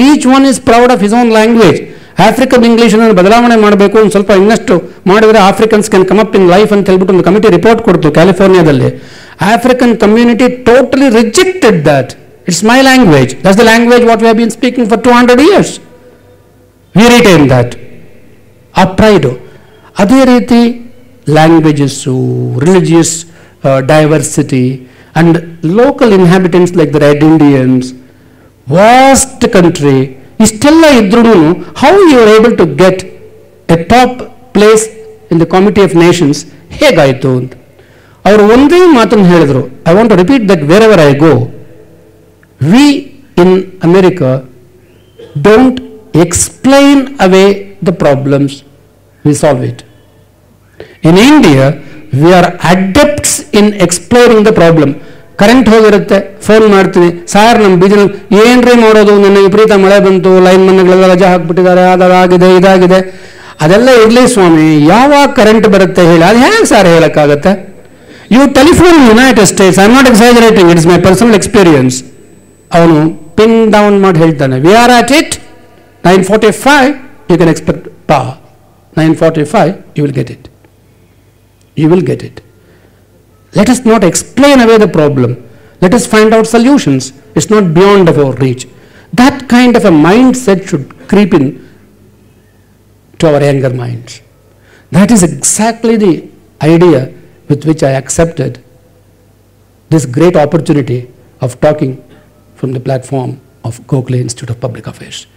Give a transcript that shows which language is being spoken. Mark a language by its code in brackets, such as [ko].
[en] Each one is proud of his own language. [kn] African ಇಂಗ್ಲೀಷನ್ನು ಬದಲಾವಣೆ ಮಾಡಬೇಕು, ಒಂದು ಸ್ವಲ್ಪ ಇನ್ನಷ್ಟು ಮಾಡಿದರೆ [en] Afrikaans can come up in life [kn] ಅಂತ ಹೇಳ್ಬಿಟ್ಟು ಒಂದು ಕಮಿಟಿ ರಿಪೋರ್ಟ್ ಕೊಡ್ತು ಕ್ಯಾಲಿಫೋರ್ನಿಯಾದಲ್ಲಿ. [en] African community totally rejected that. It's my language, that's the language what we have been speaking for 200 years. We retain that. [kn] ಆ ಪ್ರೈಡು. ಅದೇ ರೀತಿ languages, [en] religious diversity and local inhabitants like the Red Indians, vast country, [kn] istella idrunu [en] how you are able to get a top place in the Committee of Nations [kn] ಹೇಗಾಯಿತು ಅಂತ ಅವರು ಒಂದೇ ಮಾತನ್ನು ಹೇಳಿದರು. [en] I want to repeat that where I go. We in America don't explain away the problems, we solve it. In India we are adepts in exploring the problem. [kn] Current ಹೋಗಿರುತ್ತೆ, phone ಮಾಡ್ತೀವಿ, sir ನಮ್ಮ ಬೀದಿನಲ್ಲಿ ಏನ್ರಿ ಮಾಡೋದು, ನನ್ನ ವಿಪರೀತ ಮಳೆ ಬಂತು, ಲೈನ್ ಮನ್ಗಳೆಲ್ಲ ರಜಾ ಹಾಕ್ಬಿಟ್ಟಿದ್ದಾರೆ, ಅದಾಗಿದೆ ಇದೆಲ್ಲ ಇರಲಿ ಸ್ವಾಮಿ, ಯಾವಾಗ ಕರೆಂಟ್ ಬರುತ್ತೆ ಹೇಳಿ, ಅದು ಹೇಗೆ sir ಹೇಳೋಕ್ಕಾಗತ್ತೆ? [en] You telephone United States, I am not exaggerating, it is my personal experience. [kn] ಅವನು ಪಿನ್ ಡೌನ್ ಮಾಡಿ ಹೇಳ್ತಾನೆ, [en] We are at it 9:45, you can expect ಪಾ 9:45, you will get it. You will get it. Let us not explain away the problem. Let us find out solutions. It's not beyond our reach. That kind of a mindset should creep in to our younger minds. That is exactly the idea with which I accepted this great opportunity of talking from the platform of Gokhale Institute of Public Affairs.